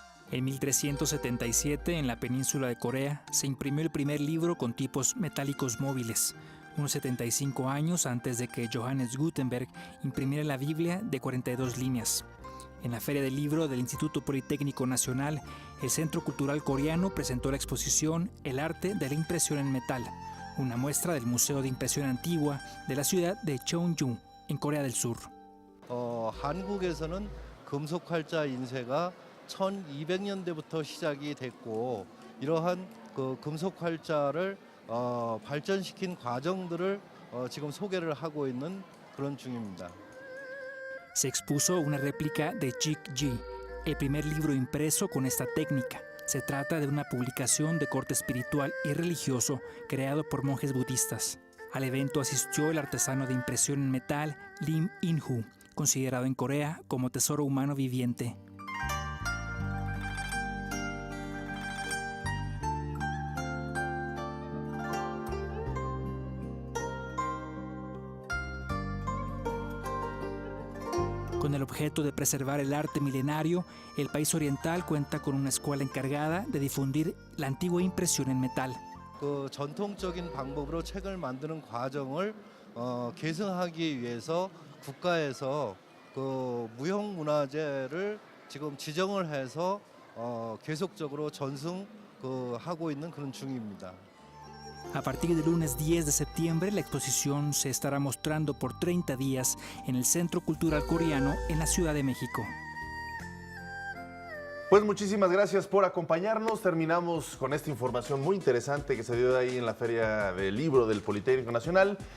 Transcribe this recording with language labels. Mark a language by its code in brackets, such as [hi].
[es] En 1377, en la península de Corea, se imprimió el primer libro con tipos metálicos móviles, unos 75 años antes de que Johannes Gutenberg imprimiera la Biblia de 42 líneas. En la Feria del Libro del Instituto Politécnico Nacional, el Centro Cultural Coreano presentó la exposición El arte de la impresión en metal, una muestra del Museo de Impresión Antigua de la ciudad de Cheongju, en Corea del Sur. [ko] 한국에서는 금속 활자 인쇄가 1200년대부터 시작이 됐고 이러한 그 금속 활자를 발전시킨 과정들을 지금 소개를 하고 있는 그런 중입니다. [es] Se expuso una réplica de Jik-ji, el primer libro impreso con esta técnica. Se trata de una publicación de corte espiritual y religioso creado por monjes budistas. Al evento asistió el artesano de impresión en metal Lim In-hu, considerado en Corea como tesoro humano viviente. Con el objeto de preservar el arte milenario, el país oriental cuenta con una escuela encargada de difundir la antigua impresión en metal. [ko] 그 전통적인 방법으로 책을 만드는 과정을 계승하기 위해서 국가에서 그 무형 문화재를 지금 지정을 해서 계속적으로 전승하고 있는 그런 중입니다. [es] A partir del lunes 10 de septiembre, la exposición se estará mostrando por 30 días en el Centro Cultural Coreano en la Ciudad de México. Pues muchísimas gracias por acompañarnos. Terminamos con esta información muy interesante que se dio ahí en la Feria del Libro del Politécnico Nacional.